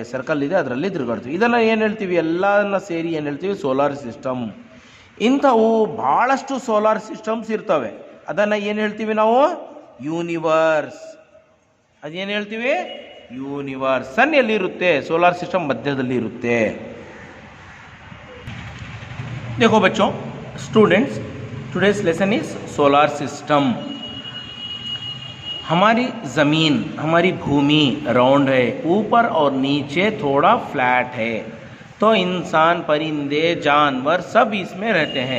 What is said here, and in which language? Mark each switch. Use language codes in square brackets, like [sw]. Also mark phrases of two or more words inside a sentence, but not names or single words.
[kn] ಸರ್ಕಲ್ ಇದೆ, ಅದರಲ್ಲಿ ತಿರುಗಾಡ್ತವೆ. ಇದನ್ನು ಏನು ಹೇಳ್ತೀವಿ? ಎಲ್ಲನ್ನ ಸೇರಿ ಏನು ಹೇಳ್ತೀವಿ? ಸೋಲಾರ್ ಸಿಸ್ಟಮ್. ಇಂಥವು ಭಾಳಷ್ಟು ಸೋಲಾರ್ ಸಿಸ್ಟಮ್ಸ್ ಇರ್ತವೆ. ಅದನ್ನು ಏನು ಹೇಳ್ತೀವಿ ನಾವು? ಯೂನಿವರ್ಸ್. ಅದೇನು ಹೇಳ್ತೀವಿ? ಯೂನಿವರ್ಸ್. ಸನ್ ಎಲ್ಲಿರುತ್ತೆ? ಸೋಲಾರ್ ಸಿಸ್ಟಮ್ मध्यದಲ್ಲಿ ಇರುತ್ತೆ. [hi] देखो बच्चों, [en] students, today's lesson is solar system. [hi] हमारी ज़मीन, हमारी भूमि राउंड है, ऊपर और नीचे थोड़ा फ्लैट है. तो इंसान, परिंदे, जानवर सब इसमें रहते हैं.